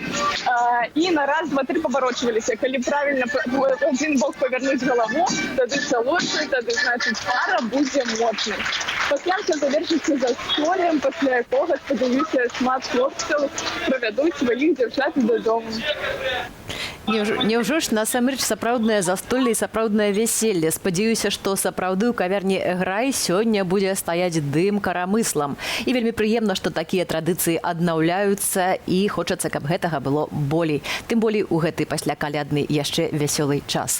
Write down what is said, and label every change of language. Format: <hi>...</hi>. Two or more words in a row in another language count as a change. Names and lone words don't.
<uk>І на раз, два, три поворачувалися. Коли правильно один бок повернуть голову, тоді все лучше, тоді, значить, пара буде моцна. Після все завершиться застольем, після якого, сподіваюся, шмат хлопців проведуть своїх дівчат додому.</uk> <be>Няўжо ж насамрэч сапраўднае застолле і сапраўднае вяселле. Спадзяюся, што сапраўды ў кавярні «Грай» сёння будзе стаяць дым карамыслам. І вельмі прыемна, што такія традыцыі аднаўляюцца і хочацца, каб гэтага было болей. Тым болей у гэты паслякалядны яшчэ вясёлы час.</be>